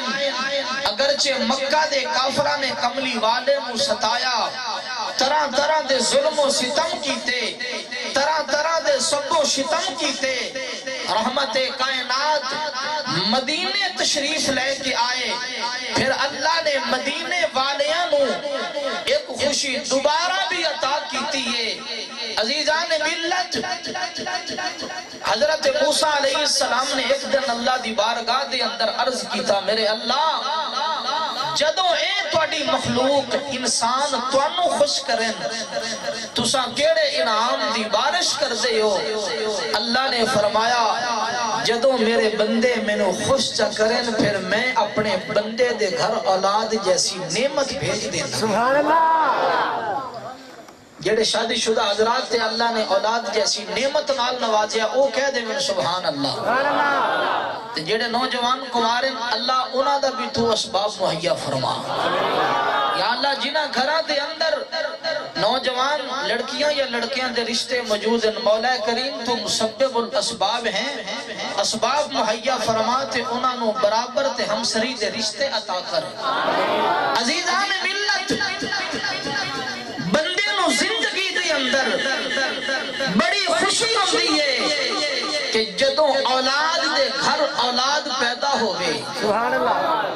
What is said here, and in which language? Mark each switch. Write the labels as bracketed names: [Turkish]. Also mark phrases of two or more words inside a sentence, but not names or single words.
[Punjabi] اگرچہ مکہ دے کافرہ نے کملی والے مو ستایا، طرح طرح دے ظلم و ستم کیتے، طرح طرح دے سب و شتم کیتے، رحمت کائنات مدینے تشریف لے کے آئے. پھر اللہ نے مدینے والیاں نو ایک خوشی دوبارہ بھی عطا کیتی ہے. عزیزان ملت، حضرت موسیٰ [Arabic] علیہ السلام [Punjabi] نے ایک دن اللہ دی بارگاہ دے اندر عرض کیتا، میرے اللہ جدوں اے تواڈی مخلوق انسان توانو خوش کریں تساں کیڑے انعام دی بارش کر دے ہو؟ اللہ نے فرمایا جدوں میرے بندے مینوں خوش چا کریں پھر میں اپنے بندے دے گھر اولاد جیسی نعمت بھیج دینا. [Arabic] سبحان اللہ. [Punjabi] جڑے شادی شدہ حضرات تے اللہ نے اولاد جیسی نعمت نال نوازیا او کہہ دے میں [Arabic] سبحان اللہ. سبحان اللہ. [Punjabi] تے جڑے نوجوان کمارن اللہ انہاں دا بھی تو اسباب مہیا فرما. یا اللہ جنہاں گھراں دے اندر نوجوان لڑکیاں یا لڑکیاں دے رشتے موجود ہیں، مولا کریم تو مسبب الاسباب ہیں، اسباب مہیا فرما تے انہاں نو برابر تے ہمسری دے رشتے عطا کر. عزیزان ملت، زندگی دے اندر بڑی خوشی ہوتی ہے کہ جدوں اولاد دے گھر اولاد پیدا ہوئے. [Arabic] سبحان اللہ.